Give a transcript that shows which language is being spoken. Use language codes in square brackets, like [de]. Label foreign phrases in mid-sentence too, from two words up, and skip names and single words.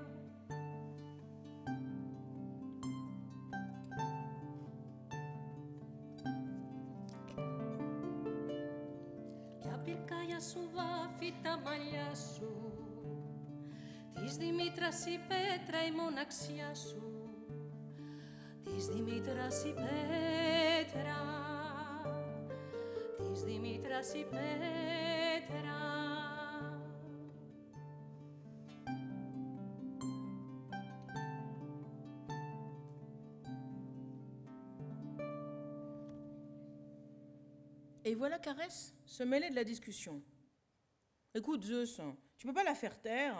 [el] Κι απ' πυρκάγια σου βάφει τα μαλλιά σου. Της Δημήτρας η πέτρα η μοναξιά σου. Της Δημήτρας η πέτρα, της Δημήτρας η πέτρα. [fr] Et voilà qu'Arès se mêlait de la discussion. « Écoute, Zeus, tu peux pas la faire taire.